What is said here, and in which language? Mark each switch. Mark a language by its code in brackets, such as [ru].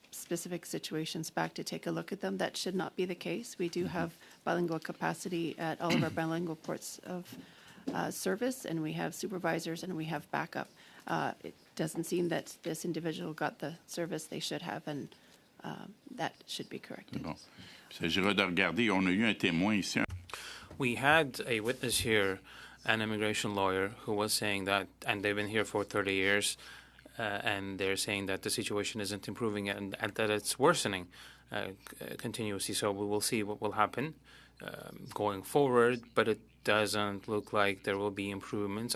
[en] specific situations back to take a look at them. That should not be the case. We do have bilingual capacity at all of our bilingual ports of service, and we have supervisors and we have backup. It doesn't seem that this individual got the service they should have, and that should be corrected. [fr] Bon. Il s'agira de regarder, on a eu un témoin ici. [en] We had a witness here, an immigration lawyer, who was saying that, and they've been here for 30 years, and they're saying that the situation isn't improving and that it's worsening continuously. So we will see what will happen going forward, but it doesn't look like there will be improvements.